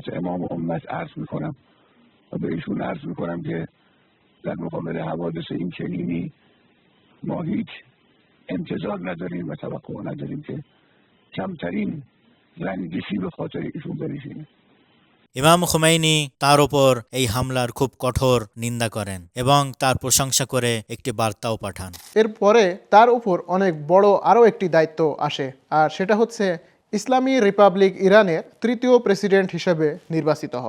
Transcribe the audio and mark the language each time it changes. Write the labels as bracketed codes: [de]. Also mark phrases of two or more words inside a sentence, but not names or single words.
[fa] تمام امت عرض میکنم و به ایشون عرض میکنم که در مقابل حوادث این چنینی ما هیچ انتظار نداریم و توقع نداریم که کمترین رنجشی به خاطر ایشون بنشینه. [bn] ইমাম খুমাইনি তার ওপর এই হামলার খুব কঠোর নিন্দা করেন এবং তার প্রশংসা করে একটি বার্তাও পাঠান। এরপরে তার উপর অনেক বড় আরও একটি দায়িত্ব আসে, আর সেটা হচ্ছে ইসলামী রিপাবলিক ইরানের তৃতীয় প্রেসিডেন্ট হিসেবে নির্বাচিত হওয়া।